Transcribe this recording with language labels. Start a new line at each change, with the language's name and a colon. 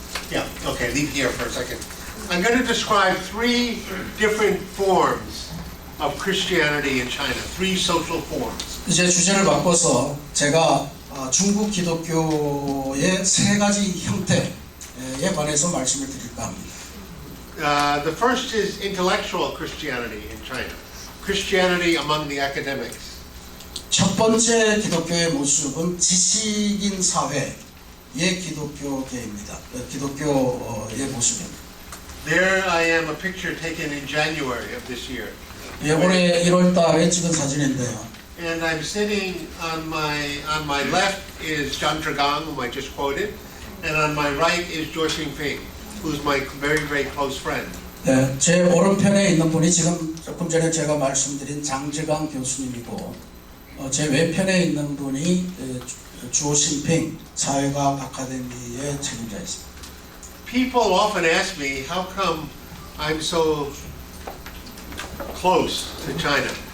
English: Yeah, okay, leave here for a second. I'm going to describe three different forms of Christianity in China, three social forms.
Korean: 이제 주제를 바꿔서 제가 중국 기독교의 세 가지 형태에 관해서 말씀을 드릴까 합니다.
English: The first is intellectual Christianity in China, Christianity among the academics.
Korean: 첫 번째 기독교의 모습은 지식인 사회의 기독교계입니다. 기독교의 모습입니다.
English: There I am, a picture taken in January of this year.
Korean: 예, 올해 1월 달에 찍은 사진인데요.
English: And I'm sitting on my left is John Dragang, whom I just quoted, and on my right is Zhuo Xingping, who's my very, very close friend.
Korean: 예, 제 오른편에 있는 분이 지금 조금 전에 제가 말씀드린 장즈강 교수님이고, 제 왼편에 있는 분이 주오 신핑 사회과학 아카데미의 책임자였습니다.
English: People often ask me, how come I'm so close to China?